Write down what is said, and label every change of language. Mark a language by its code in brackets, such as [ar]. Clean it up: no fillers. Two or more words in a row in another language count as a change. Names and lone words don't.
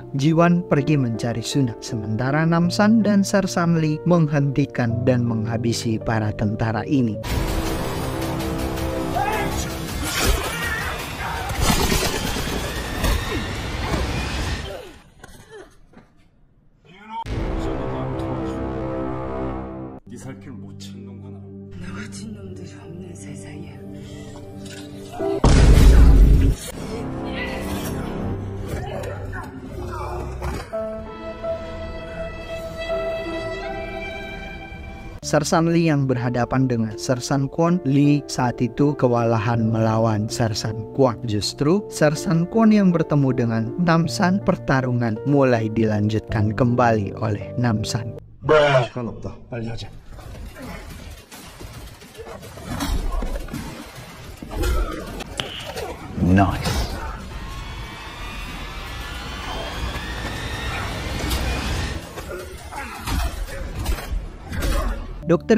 [id] Jiwan pergi mencari Suna, sementara Namsan dan Sersan Lee menghentikan dan menghabisi para tentara ini. [ko] 네 살 길 못 찾는구나. 너 같은 놈들이 없는 세상이야. [id] Sersan Lee yang berhadapan dengan Sersan Kwon, Lee saat itu kewalahan melawan Sersan Kwon. Justru Sersan Kwon yang bertemu dengan Namsan, pertarungan mulai dilanjutkan kembali oleh Namsan. [ko] 시간 없다. 빨리 하자. [en] Nice. Dr.